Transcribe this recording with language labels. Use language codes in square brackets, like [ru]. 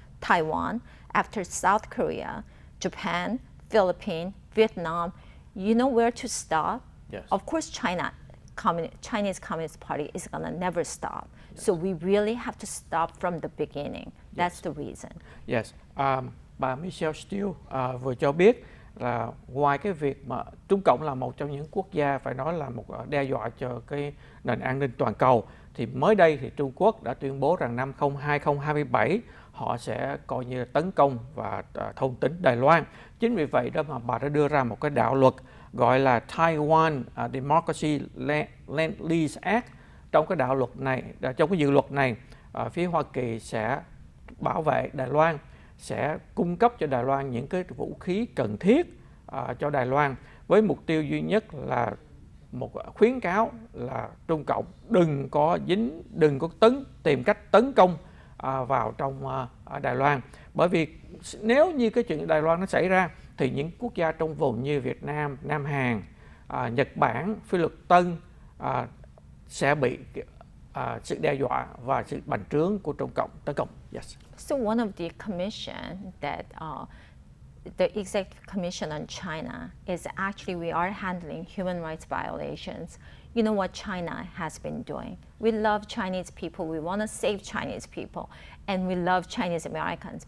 [en] Taiwan, after South Korea, Japan, Philippines, Vietnam, you know where to stop? Yes. Of course, Chinese Communist Party is going to never stop. Yes. So we really have to stop from the beginning. That's the reason. Yes. [vi] Bà Michelle Steele vừa cho biết là ngoài cái việc mà Trung Cộng là một trong những quốc gia phải nói là một đe dọa cho cái nền an ninh toàn cầu, thì mới đây thì Trung Quốc đã tuyên bố rằng năm 2027 họ sẽ coi như tấn công và thôn tính Đài Loan. Chính vì vậy đó mà bà đã đưa ra một cái đạo luật gọi là Taiwan Democracy Land Lease Act. Trong cái đạo luật này, trong cái dự luật này, phía Hoa Kỳ sẽ bảo vệ Đài Loan, sẽ cung cấp cho Đài Loan những cái vũ khí cần thiết cho Đài Loan, với mục tiêu duy nhất là một khuyến cáo là Trung Cộng đừng có tìm cách tấn công vào trong Đài Loan. Bởi vì nếu như cái chuyện Đài Loan nó xảy ra thì những quốc gia trong vùng như Việt Nam, Nam Hàn, Nhật Bản, Phi Luật Tân sẽ bị sự đe dọa và sự bành trướng của Trung Cộng tấn công. [en] Yes. So one of the commission that the Executive Commission on China is actually we are handling human rights violations. You know what China has been doing. We love Chinese people. We want to save Chinese people. And we love Chinese Americans.